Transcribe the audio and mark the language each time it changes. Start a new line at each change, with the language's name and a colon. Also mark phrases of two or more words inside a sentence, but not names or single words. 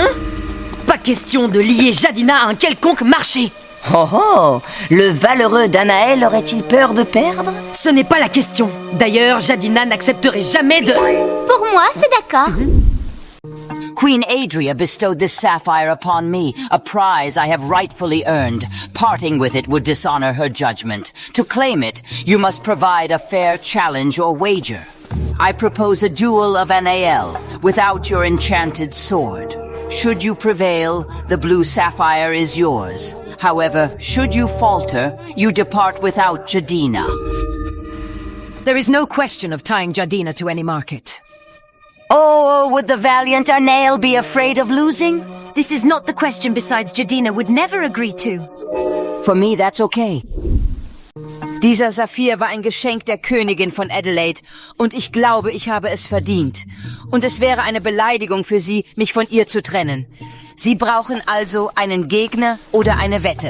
French: Pas question de lier Jadina à un quelconque marché. Oh oh, le valeureux Danaël aurait-il peur de perdre? Ce n'est pas la question. D'ailleurs, Jadina n'accepterait jamais de... Pour moi, c'est d'accord.
English: Queen Adria bestowed this sapphire upon me, a prize I have rightfully earned. Parting with it would dishonor her judgment. To claim it, you must provide a fair challenge or wager. I propose a duel of Anael, without your enchanted sword. Should you prevail, the blue sapphire is yours. However, should you falter, you depart without Jadina. There is no question of tying Jadina to any market. Oh, would the valiant Anael be afraid of losing? This is not the question besides Jadina would never agree to. For me, that's okay.
German: Dieser Saphir war ein Geschenk der Königin von Adelaide und ich glaube, ich habe es verdient. Und es wäre eine Beleidigung für Sie, mich von ihr zu trennen. Sie brauchen also einen Gegner oder eine Wette.